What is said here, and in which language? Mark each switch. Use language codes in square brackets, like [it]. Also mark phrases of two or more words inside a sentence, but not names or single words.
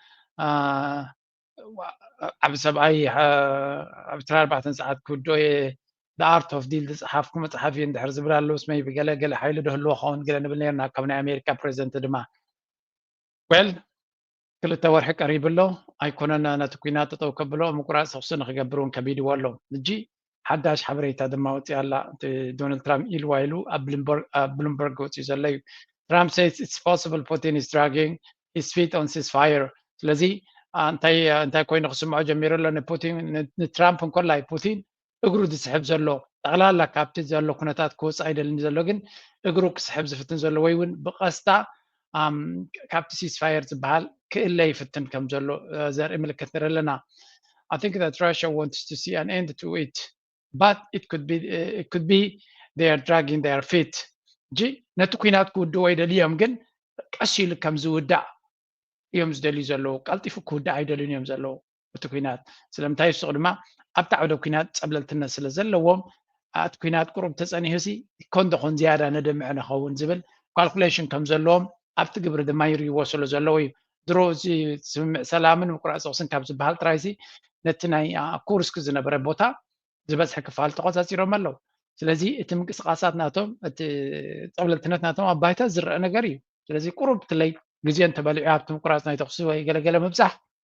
[ti] ዓብ ሰብኣይ ኣብ 24 ሰዓት ክውዶ The Art of Deal ዝፅሓፍኩ መፅሓፍ እዩ እንድሕር ዝብል ኣሎ ስመይ ብገለገለ ሓይሊ ድህልዎ ኸውን ገለ ንብል ነርና ካብ ናይ ኣሜሪካ ፕሬዚደንት ድማ ወል ክልተ ወርሒ ቀሪብሎ ኣይኮነን ነቲ ኩናት ጠጠው ከብሎ ምቁራፅ ተኩሲ ንክገብር እውን ከቢድዎ ኣሎ እጂ ሓዳሽ ሓበሬታ ድማ ወፂኣ ኣላ ዶናልድ ትራምፕ ኢልዋ ኢሉ ኣብ ብሉምበርግ ወፂኡ ዘሎ እዩ ትራምፕ [en] says it's possible Putin is dragging his feet on ceasefire [ti] ስለዚ እንታይ ኮይኑ ክስምዖ ጀሚሩ ኣሎ ንፑቲን ንትራምፕ እንኮላይ ፑቲን እግሩ ዝስሕብ ዘሎ ጠቕላላ ካብቲ ዘሎ ኩነታት ክወፅእ ኣይደልን ዘሎ ግን እግሩ ክስሕብ ዝፍትን ዘሎ ወይ እውን ብቐስታ ካብቲ ሲስፋየር ዝበሃል ክእለ ይፍትን ከም ዘሎ ዘርኢ ምልክት ንርኢ ኣለና [en] I think that Russia wants to see an end to it but it could be they are dragging their [ti] feet ጂ ነቲ ኩናት ክውድኡ ኣይደልዮም ግን ቀስ ኢሉ ከም ዝውዳእ እዮም ዝደልዩ ዘለዉ ቀልጢፉ ክውዳእ ኣይደልዩን እዮም ዘለዉ እቲ ኩናት ስለምንታይ ይስቕ ድማ ኣብቲ ዓውደ ኩናት ፀብለልትነት ስለ ዘለዎም እቲ ኩናት ቁሩብ ተፀኒሑሲ ኮንደኾን ዝያዳ ነደምዕ ንኸውን ዝብል ካልኩሌሽን ከም ዘለዎም ኣብቲ ግብሪ ድማ ይርይዎ ስለ ዘለዉ እዩ ድሮ እዚ ስምምዕ ሰላምን ምቁራፅ ተኩስን ካብ ዝበሃል ጥራይሲ ነቲ ናይ ኩርስክ ዝነበረ ቦታ ዝበዝሐ ክፋል ተቆፃፂሮም ኣለዉ ስለዚ እቲ ምንቅስቃሳት ናቶም እቲ ፀብለልትነት ናቶም ኣብ ባይታ ዝረአ ነገር እዩ ስለዚ ቁሩብ ትለይ ግዜ እንተበሊዑ ኣብቲ ምቁራፅ ናይ ተኩሲ ወይ ገለገለ ምብዛሕ